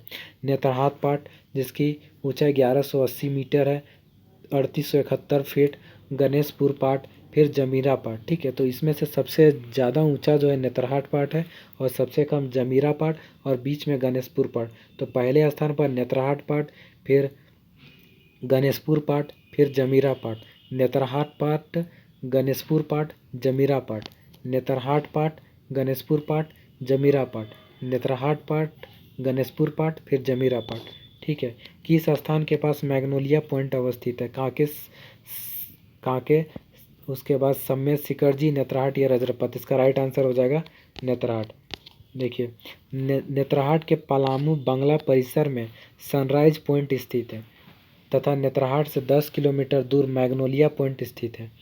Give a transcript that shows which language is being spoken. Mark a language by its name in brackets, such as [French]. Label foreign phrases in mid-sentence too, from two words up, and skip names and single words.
[Hindi] नेतरहाट पाट जिसकी ऊंचाई 1180 मीटर है, 3871 फीट, गणेशपुर पाट, फिर जमीरा पाट, ठीक है। तो इसमें से सबसे ज़्यादा ऊंचा जो है नेतरहाट पाट है और सबसे कम जमीरा पाट और बीच में गणेशपुर पाट। तो पहले स्थान पर नेतरहाट पाट, फिर गणेशपुर पाट, फिर जमीरा पाट। नेतरहाट पाट, गणेशपुर पाट, जमीरा पाट। नेतरहाट पाट, गणेशपुर पाट, जमीरा पाट। नेतरहाट पाट, गणेशपुर पाट, फिर जमीरा पाट, ठीक है। किस स्थान के पास मैग्नोलिया पॉइंट अवस्थित है? कांके, उसके बाद सम्मेत शिखरजी, नेतरहाट या रजरप्पा। इसका [English] right answer [Hindi] हो जाएगा नेतरहाट। देखिए, नेतरहाट के पलामू बंगला परिसर में सनराइज पॉइंट स्थित है तथा नेतरहाट से 10 किलोमीटर दूर मैग्नोलिया पॉइंट स्थित है।